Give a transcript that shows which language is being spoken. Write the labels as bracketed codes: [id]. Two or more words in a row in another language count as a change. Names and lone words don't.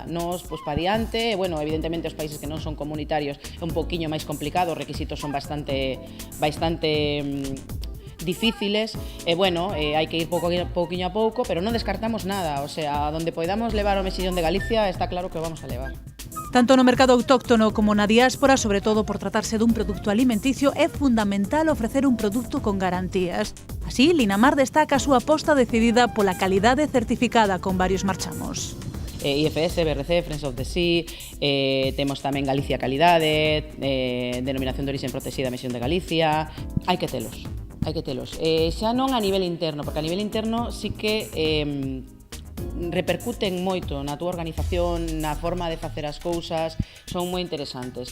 [gl] Nos, pois, pa diante, bueno, evidentemente os países que non son comunitarios é un poquinho máis complicado, os requisitos son bastante difíciles, e bueno, hai que ir pouquiño a pouco, pero non descartamos nada, [es] o sea, donde podamos [gl] levar o mexillón de Galicia, está claro que o vamos a levar. Tanto no mercado autóctono como na diáspora, sobre todo por tratarse dun produto alimenticio, é fundamental ofrecer un produto con garantías. Así, Linamar destaca a súa aposta decidida pola calidade certificada con varios marchamos. IFS, BRC, Friends of the Sea, temos tamén Galicia Calidade, denominación de origen protexida Mexillón de Galicia. Hai que telos. Xa non a nivel interno, porque a nivel interno sí que repercuten moito na túa organización, na forma de facer as cousas, son moi interesantes.